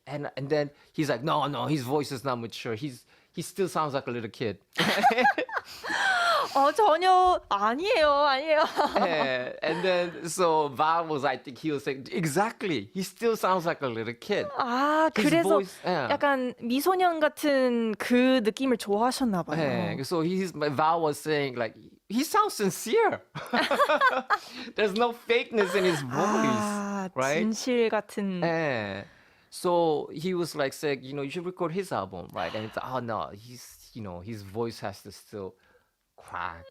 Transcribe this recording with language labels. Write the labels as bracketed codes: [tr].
[en] And then he's like, no, his voice is not mature. He still sounds like a little kid. [ko] 전혀 아니에요. [en] Yeah. And then so Val was, I think he was saying, exactly. He still sounds like a little kid. [ko] 아, [en] His [ko] 그래서 [en] voice, yeah. [ko] 약간 미소년 같은 그 느낌을 좋아하셨나 봐요. [en] Yeah. So Val was saying like, he sounds sincere. There's no fakeness in his voice, [ko] 아, [en] right? [ko] 진실 같은. [en] Yeah. So he was like saying, you should record his album, right? And it's like, oh no, his voice has to still crack.